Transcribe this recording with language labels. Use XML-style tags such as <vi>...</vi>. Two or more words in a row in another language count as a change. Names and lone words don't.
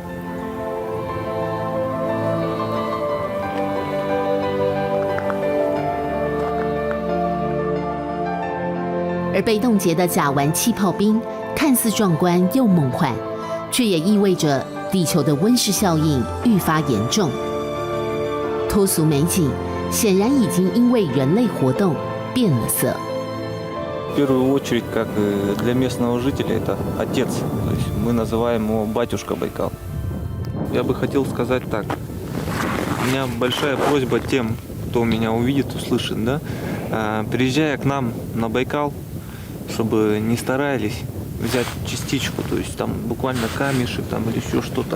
<zh>而被冻结的甲烷气泡冰，看似壮观又梦幻，却也意味着地球的温室效应愈发严重。脱俗美景显然已经因为人类活动变了色。</zh> <ru>В первую очередь, как для местного жителя, это отец. То есть мы называем его батюшка Байкал. Я бы хотел сказать так. У меня большая просьба тем, кто меня увидит, услышит, да, приезжая к нам на Байкал, чтобы не старались взять частичку, то есть там буквально камешек там, или еще что-то.</ru>